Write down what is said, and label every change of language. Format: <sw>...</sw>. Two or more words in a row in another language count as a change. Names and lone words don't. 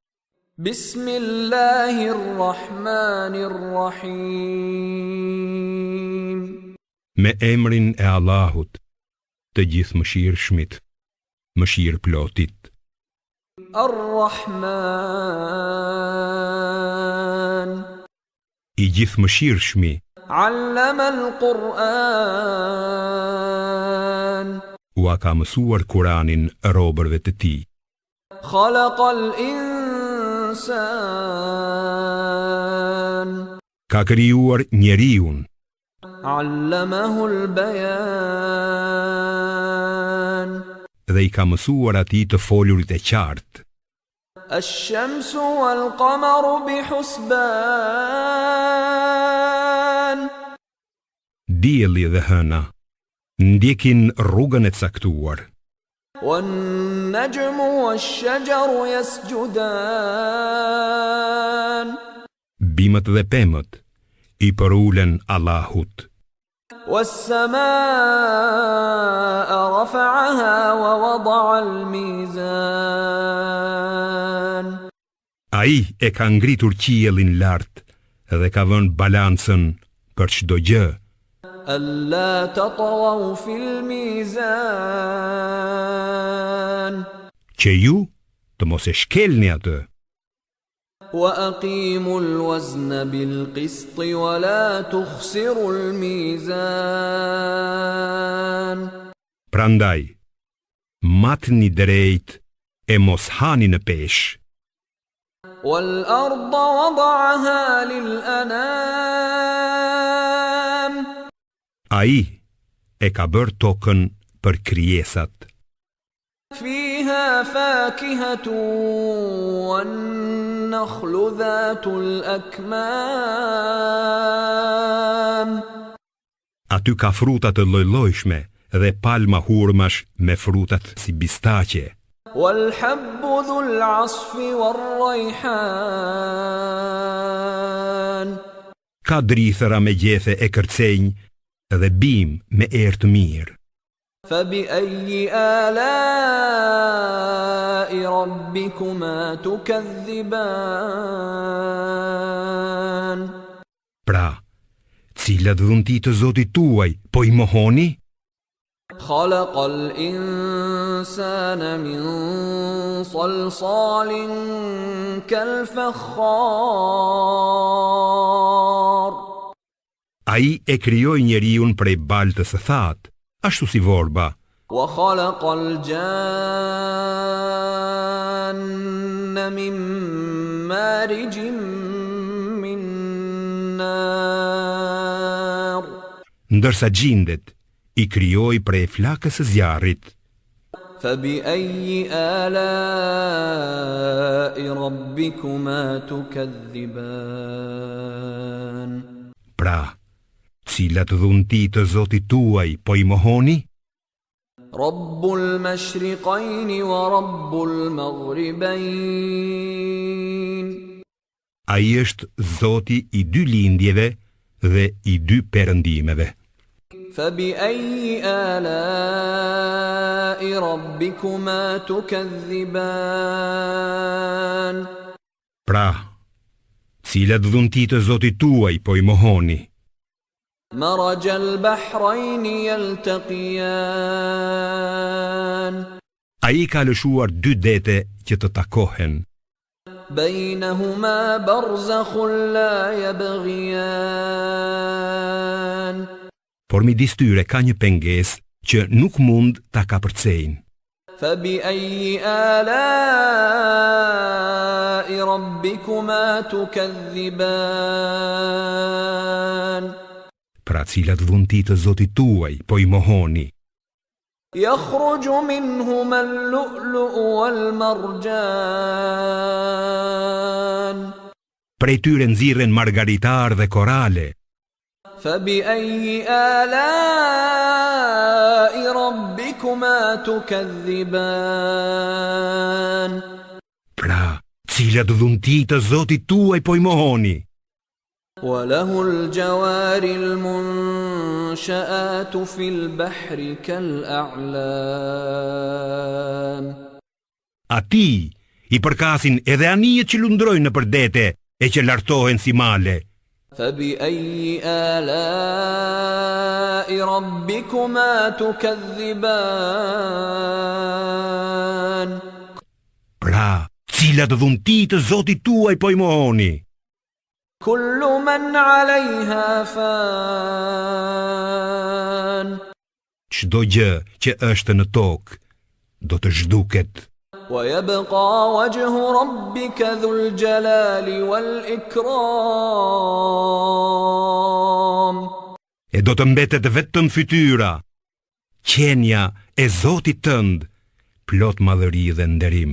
<ar>بسم الله الرحمن الرحيم.</ar> <sq>Me emrin e Allahut, të gjithë mëshirshmit, mëshirë plotit.</sq> <ar>Ar-Rahman,</ar> <sq>I gjithë mëshirshmi,</sq> <ar>علم القرآن,</ar> <sq>ua ka mësuar Kuranin robërve të tij.</sq> <ar>خلق الإنسان,</ar> <sq>Ka krijuar njeriun,</sq> <ar>علمه البيان,</ar> <sq>dhe i ka mësuar atij të folurit e qartë.</sq> <ar>الشمس والقمر بحسبان,</ar> <sq>Dielli dhe hëna ndjekin rrugën e caktuar.</sq> <ar>والنجم والشجر يسجدان,</ar> <sq>Bimët dhe pemët i përulen Allahut.</sq> <ar>والسماء رفعها ووضع الميزان,</ar> <sq>Ai e ka ngritur qiellin lart dhe ka vënë balancën për çdo gjë,</sq> <ar>ألا تطغوا في الميزان,</ar> <sq>që ju të mos e shkelni atë.</sq> <ar>وأقيموا الوزن بالقسط ولا تخسروا الميزان.</ar> <sq>Prandaj, matni drejt e mos hani në peshë.</sq> <ar>والأرض وضعها للأنام,</ar> <sq>Ai e ka bërë tokën për krijesat.</sq> <ar>فيها فاكهة والنخل ذات الأكمام,</ar> <sq>Aty ka fruta të lloj-llojshme dhe palma hurmash me frutat si bistaqe.</sq> <ar>والحب ذو العصف والريحان,</ar> <sq>Ka drithëra me gjethe e kërcenj dhe bim me erë të mirë.</sq> <ar>فبأي آلاء ربكما تكذبان.</ar> <sq>Pra, cilat dhunti të Zotit tuaj po i mohoni?</sq> <ar>خلق الإنسان من صلصال كالفخار,</ar> <sq>Ai e krijoi njeriun prej baltës së thatë, ashtu si vorba.</sq> <ar>وخلق الجان من مارج من نار,</ar> <sq>Ndërsa gjindet i krijoi prej flakës së zjarrit.</sq> <ar>فبأي آلاء ربكما تكذبان.</ar> <sq>Pra, cilat dhunti të Zotit tuaj po i mohoni?</sq> <ar>رب المشرقين ورب المغربين,</ar> <sq>Ai është Zoti i dy lindjeve dhe i dy perëndimeve.</sq> <ar>فبأي آلاء ربكما تكذبان.</ar> <sq>Pra, cilat dhunti të Zotit tuaj po i mohoni?</sq> <ar>مرج البحرين يلتقيان,</ar> <sq>Ai ka lëshuar dy dete që të takohen.</sq> <ar>بينهما برزخ لا يبغيان.</ar> <sq>Por midis tyre ka një pengesë që nuk mund ta kapërcejnë.</sq> <ar>فبأي آلاء ربكما تكذبان.</ar> <sq>Pra cilat dhunti të Zotit tuaj po i mohoni?</sq> <ar>يخرج منهما اللؤلؤ والمرجان,</ar> <sq>Prej tyre nxirren margaritar dhe korale.</sq> <ar>فبأي آلاء ربكما تكذبان.</ar> <sq>Pra, cilat dhunti të Zotit tuaj po i mohoni?</sq> <ar>وله الجوار المنشآت في البحر كالأعلام</ar> <sq>Ati i përkasin edhe anijet që lundrojnë në përdete e që lartohen si male.</sq> <ar>فبأي آلاء ربكما تكذبان</ar> <sq>Pra, cilat dhunti të Zotit tuaj po i mohoni?</sq> <ar>كل من عليها فان</ar> <sq>Çdo gjë që është në tokë do të zhduket.</sq> <ar>ويبقى وجه ربك ذو الجلال والإكرام</ar> <sq>E do të mbetet vetëm fytyra, qenja e Zotit tënd, plot madhëri dhe nderim.</sq>